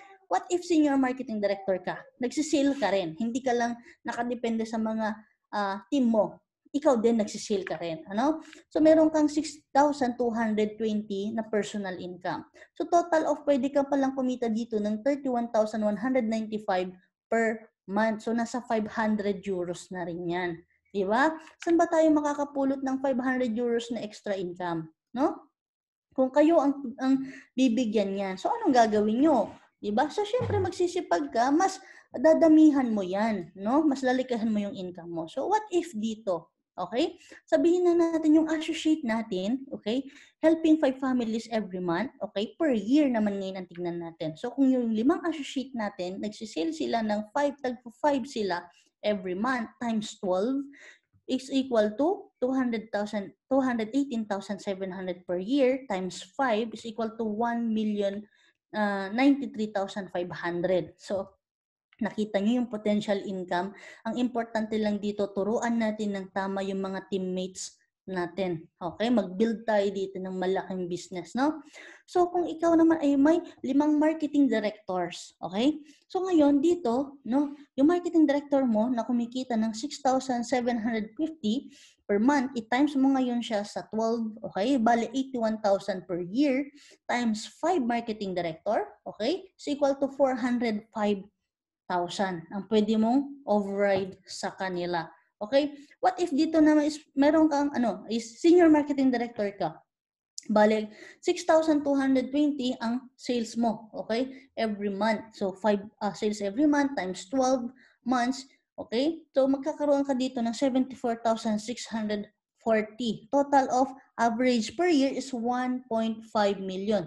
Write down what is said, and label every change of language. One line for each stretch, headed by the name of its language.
English: What if senior marketing director ka?
Filipino: Nagsisale ka rin. Hindi ka lang nakadepende sa mga team mo. Ikaw din nagsisale ka rin. Ano? So meron kang 6,220 na personal income. So total of pwede ka palang kumita dito ng 31,195 per month. So, nasa 500 euros na rin yan. Diba? Saan ba tayo makakapulot ng 500 euros na extra income? No? Kung kayo ang bibigyan yan, so anong gagawin nyo? Diba? So, syempre, magsisipag ka, mas dadamihan mo yan. No? Mas lalikahan mo yung income mo. So, what if dito? Okay? Sabihin na natin yung associate natin, okay?
English: Helping 5 families every month, okay?
Filipino: Per year naman ngayon ang tignan natin. So, kung yung 5 associate natin, nagsisale sila ng 5, tagpo 5 sila every month times 12 is equal to 218,700 per year times 5 is equal to 1,093,500. So, nakita nyo yung potential income. Ang importante lang dito, turuan natin ng tama yung mga teammates natin. Okay? Mag-build tayo dito ng malaking business, no? So, kung ikaw naman ay may 5 marketing directors, okay? So, ngayon dito, no, yung marketing director mo na kumikita ng 6,750 per month, i-times mo ngayon siya sa 12, okay? Bali, 81,000 per year times 5 marketing director, okay? Is equal to 405,000 ang pwede mong override sa kanila. Okay? What if dito naman is meron kang is senior marketing director ka? Bale, 6,220 ang sales mo, okay? Every month. So 5 sales every month times 12 months, okay? So magkakaroon ka dito ng 74,640.
English: Total of average per year is 1.5 million.